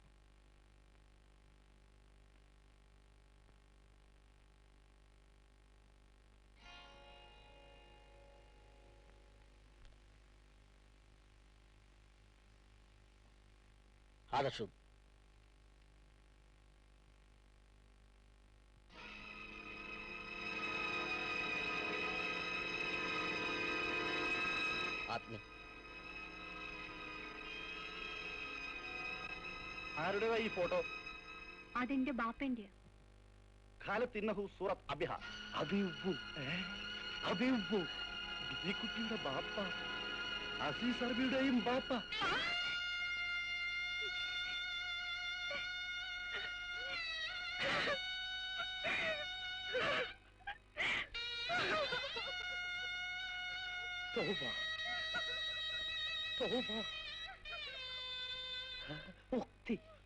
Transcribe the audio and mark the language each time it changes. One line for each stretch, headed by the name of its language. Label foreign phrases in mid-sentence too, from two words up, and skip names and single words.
Arabic: هذا شو؟ ആത്മീ
Malayalam: ആരുടേതാ ഈ ഫോട്ടോ? അതെന്റെ ബാപ്പന്റെ.
Arabic: قالت إنه صورة أبيها.
Malayalam: ബീക്കുട്ടിയുടെ ബാപ്പ അസീസ് അറബിയുടെയും ബാപ്പ.
Arabic: توبة توبة أختي.